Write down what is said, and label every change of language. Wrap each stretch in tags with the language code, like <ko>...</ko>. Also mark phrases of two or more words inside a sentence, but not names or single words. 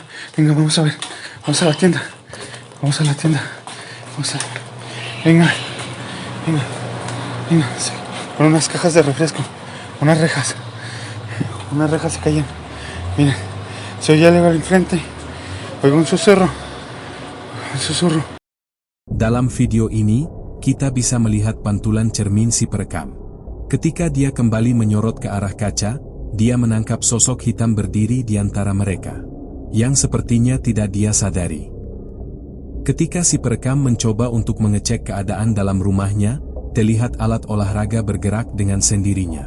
<es>Venga, vamos a ver. Vamos a la tienda. Vamos a la tienda. Vamos a... Venga. Venga. Venga. Sí. Con unas cajas de refresco. Unas rejas. Unas rejas se cayeron. Miren. Se oye algo al enfrente. Oigo un susurro. Un susurro.</es> <id>Dalam video ini, kita bisa melihat pantulan cermin si perekam. Ketika dia kembali menyorot ke arah kaca, dia menangkap sosok hitam berdiri di antara mereka, yang sepertinya tidak dia sadari. Ketika si perekam mencoba untuk mengecek keadaan dalam rumahnya, terlihat alat olahraga bergerak dengan sendirinya.</id>